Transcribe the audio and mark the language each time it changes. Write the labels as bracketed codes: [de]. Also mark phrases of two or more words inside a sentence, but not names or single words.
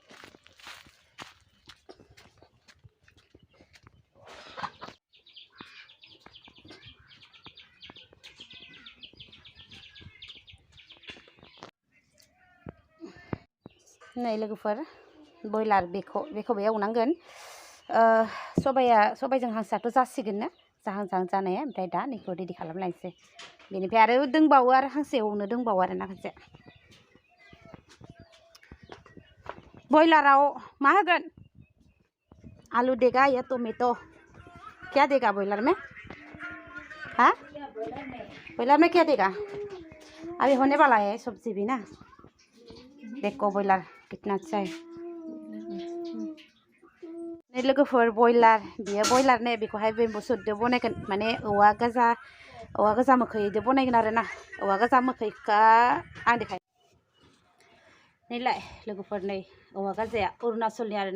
[brx] नै लोगोफोर बयलार बेखौबो एवनांगोन सबाइजों हांसोआथ' जासिगोन ना जाहां जाहां जानाया ओमफ्राय दा नैखौ रेडि खालामलायनोसै बेनिफ्राय आरो दंबावो आरो हांसो एवनो दंबावो आरो ना खनसे [hi] बयलाराव मा होगोन आलू देगा या टमेटो क्या देगा बॉयलर में हाँ बॉयलर में क्या देगा अभी होने वाला है सब्जी भी ना देखो बॉयलर कितना अच्छा है [brx] नै लोगोफोर बयलार बियो बयलार ने बेखौहाय बेम्बु सुटदो बनायगोन माने औवा गोजा मोखैदो बनायगोन आरो ना औवा गोजा मोखैखा आं देखाय नैलाय लोगोफोर नै औवा गाजाया अरुणाचलनि आरो